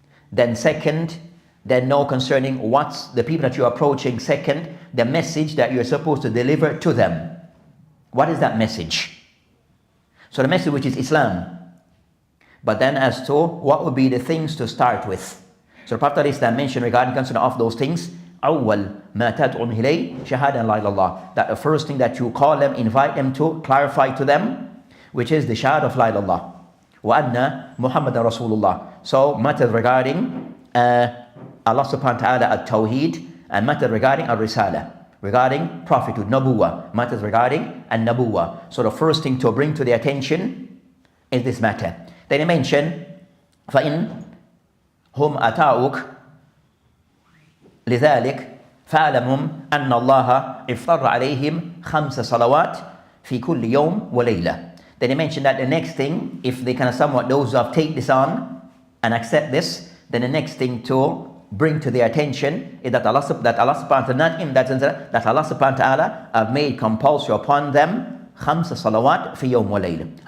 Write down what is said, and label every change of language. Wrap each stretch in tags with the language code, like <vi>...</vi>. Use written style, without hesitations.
<en>Then second, then know concerning what's the people that you're approaching. Second, the message that you're supposed to deliver to them. What is that message? So the message which is Islam. But then as to what would be the things to start with. So the Prophet ﷺ mentioned regarding concerning of those things,</en> <ar>أول ما تدعون إليه شهادة لا إله إلا الله.</ar> <en>That the first thing that you call them, invite them to, clarify to them, which is the shahada of La ilaha illallah.</en> <ar>وأن محمد رسول الله.</ar> <en>So matters regarding Allah subhanahu wa ta'ala at-Tawheed, and matters regarding al-Risalah, regarding prophethood, Nabuwa, matters regarding al-Nabuwa. So the first thing to bring to their attention is this matter. Then he mentioned,</en> <ar>فَإِنْ هُمْ أَتَاؤُكَ لذلك فاعلمهم أن الله افترض عليهم 5 صلوات في كل يوم وليلة.</ar> <en>Then he mentioned that the next thing, if they kind of somewhat, those who have take this on and accept this, then the next thing to bring to their attention is that Allah subhanahu wa ta'ala, not in that sense, that Allah subhanahu wa ta'ala have made compulsory upon them 5</en> <ar>صلوات في يوم وليلة.</ar>